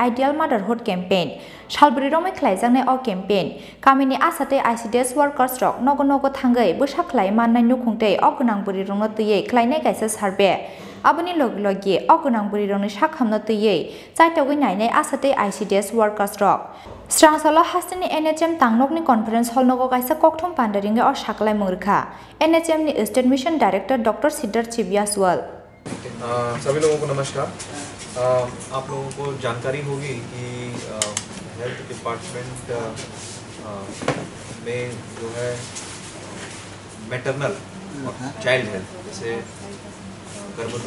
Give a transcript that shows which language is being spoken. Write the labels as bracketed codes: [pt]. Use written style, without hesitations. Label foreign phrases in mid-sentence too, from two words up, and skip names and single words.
[trp] Ideal Motherhood campaign salbrirome khlaijangnai o campaign kamini asate [en] ICDS workers [trp] rok nogo nogo thangai bosa khlai mannai nukhungtei ognang burirongno tiyei khlainai kaisa survey Aboni logi ogonang burirongni shakhamno tiyei chaitogui nainai asate ICDS workers rok strangsalo hastini NHM tangnokni [en] conference hall [trp] nogo kaisa kokthom pandaringe or shaklai murkha NHM ni [en] state mission director [trp] Dr. Siddharth Chibiaswal [hi] सभी लोगों को नमस्कार। आप लोगों को जानकारी होगी कि [en] health department [hi] में जो है मैटरनल और [en] child health [hi] जैसे गर्भवती